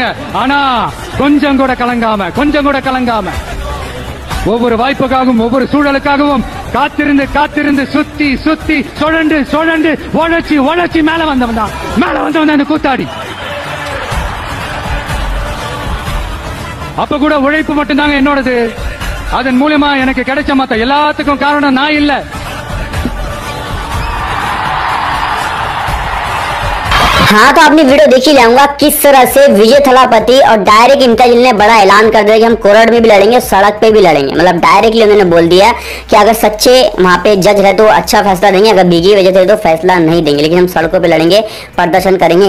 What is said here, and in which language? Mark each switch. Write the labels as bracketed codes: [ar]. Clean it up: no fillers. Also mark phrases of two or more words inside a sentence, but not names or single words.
[ta] ஆனா கொஞ்சம் கூட கலங்காம ஒவ்வொரு வாய்ப்புக்காகவும் ஒவ்வொரு சூழலுக்காகவும் காத்திருந்து காத்திருந்து சுத்தி சுத்தி சுழண்டு உழைச்சி மேல வந்தவன் தான் அந்த கூத்தாடி. அப்ப கூட உழைப்பு மட்டும்தாங்க என்னோடது. அதன் மூலமா எனக்கு கிடைச்ச மத்த எல்லாத்துக்கும் காரணம் நான் இல்ல. [hi] हाँ, तो आपने वीडियो देख ही जाऊंगा किस तरह से विजय थलापति और डायरेक्ट इम्तियाज जलील ने बड़ा ऐलान कर दिया कि हम कोर्ट में भी लड़ेंगे, सड़क पे भी लड़ेंगे। मतलब डायरेक्टली उन्होंने बोल दिया कि अगर सच्चे वहां पे जज रहे तो अच्छा फैसला देंगे, अगर भीगी वजह थे तो फैसला नहीं देंगे, लेकिन हम सड़कों पे लड़ेंगे, प्रदर्शन करेंगे।